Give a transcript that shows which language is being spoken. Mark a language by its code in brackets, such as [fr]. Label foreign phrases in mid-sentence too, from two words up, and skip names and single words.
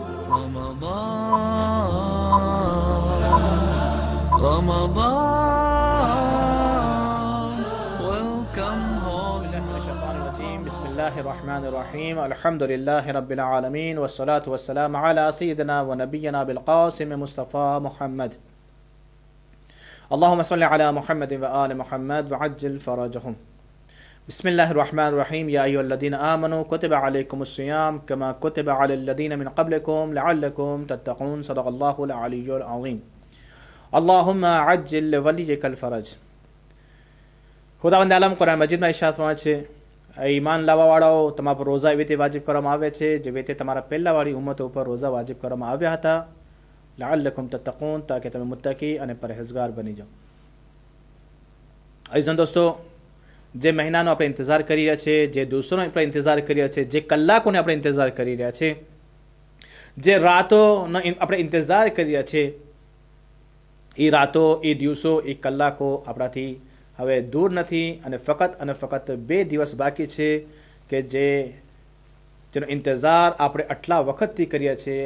[en] Ramadan, welcome home. [ar] بسم الله الرحمن الرحيم. الحمد لله رب العالمين. والصلاة والسلام على سيدنا ونبينا أبي القاسم المصطفى محمد. اللهم صل على محمد وآل محمد وعجل فرجهم. بسم الله الرحمن الرحيم. يا أيها الذين آمنوا كتب عليكم الصيام كما كتب على الذين من قبلكم لعلكم تتقون. صدق الله العلي العظيم. اللهم عجل لوليك الفرج. [gu] ખુદાવંદ આલમ કુરાન મજીદમાં ઇરશાદ ફરમાવે છે, ઈમાન લાવવાવાળાઓ, તમારા પર રોઝા એવી રીતે વાજિબ કરવામાં આવે છે જેવી રીતે તમારા પહેલાવાળી ઉમ્મતો ઉપર રોઝા વાજિબ કરવામાં આવ્યા હતા, [ar] لعلكم تتقون, [gu] તાકે તમે મુત્તકી અને પરહેઝગાર બની જાઓ. અઝીઝ દોસ્તો, જે મહિનાનો આપણે ઇંતજાર કરી રહ્યા છે, જે દિવસોનો આપણે ઇંતજાર કરી રહ્યા છે, જે કલાકોને આપણે ઇંતજાર કરી રહ્યા છે, જે રાતોનો આપણે ઇંતજાર કરી રહ્યા છે, એ રાતો, એ દિવસો, એ કલાકો આપણાથી હવે દૂર નથી અને ફક્ત 2 દિવસ બાકી છે કે જેનો ઇંતજાર આપણે આટલા વખતથી કરીએ છીએ.